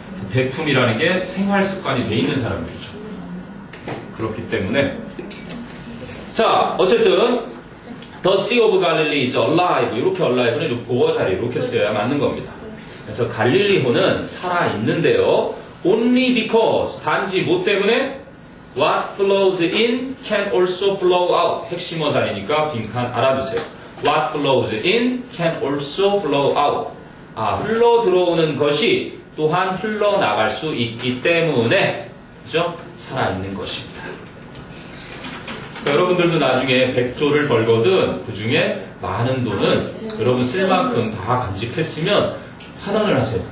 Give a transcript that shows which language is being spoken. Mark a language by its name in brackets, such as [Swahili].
[Korean] 그 베품이라는 게 생활 습관이 돼 있는 사람들이죠. 그렇기 때문에 자 어쨌든 [English] The Sea of Galilee is alive [Korean] 이렇게 alive는 보어 자리 이렇게 써야 맞는 겁니다. 그래서 갈릴리호는 살아있는데요. [English] Only because [Korean] 단지 뭐 때문에 [English] What flows in can also flow out [Korean] 핵심어 자리니까 빈칸 알아두세요. [English] What flows in can also flow out. [Korean] 흘러 들어오는 것이 또한 흘러나갈 수 있기 때문에, 그죠? 살아있는 것입니다. 여러분들도 나중에 100조를 벌거든 그 중에 많은 돈은 여러분 쓸 만큼 다 간직했으면 환원을 하세요.